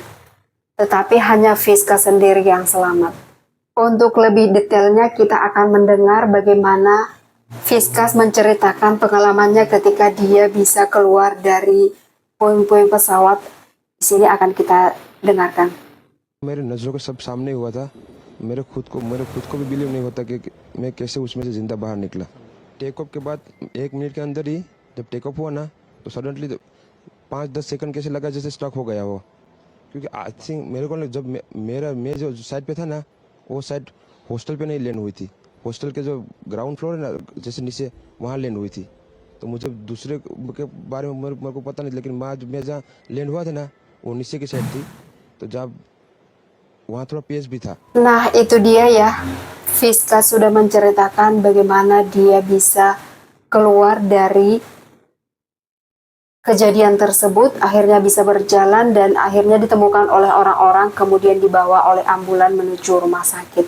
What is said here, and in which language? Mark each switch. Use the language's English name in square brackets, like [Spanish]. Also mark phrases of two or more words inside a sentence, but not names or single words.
[Indonesian] Tetapi hanya Vishwas sendiri yang selamat. Untuk lebih detailnya kita akan mendengar bagaimana Fiskas menceritakan pengalamannya ketika dia bisa keluar dari puing-puing pesawat. Di sini akan kita dengarkan. [Hindi] मेरे नज़रों के सब सामने हुआ था। मेरे खुद को भी बिलीव नहीं होता कि मैं कैसे उसमें से जिंदा बाहर निकला। [English] take off [Hindi] के बाद 1 मिनट के अंदर ही जब [English] take off [Hindi] हुआ ना, तो सडनली 5-10 सेकंड कैसे लगा जैसे स्टक हो गया वो। क्योंकि [English] I think [Hindi] मेरे को जब मैं जो साइड पे था ना, वो साइड हॉस्टल पे नहीं लैंड हुई थी। हॉस्टल के जो [English] ground floor [Hindi] है ना, जैसे नीचे, वहाँ लैंड हुई थी। तो मुझे दूसरे के बारे में मेरे को पता नहीं, लेकिन मैं जहाँ लैंड हुआ था ना, वो नीचे की साइड थी। तो जब वहाँ थोड़ा पेस भी था। [Indonesian] Nah, itu dia ya. Fiskas sudah menceritakan bagaimana dia bisa keluar dari kejadian tersebut, akhirnya bisa berjalan dan akhirnya ditemukan oleh orang-orang, kemudian dibawa oleh ambulan menuju rumah sakit.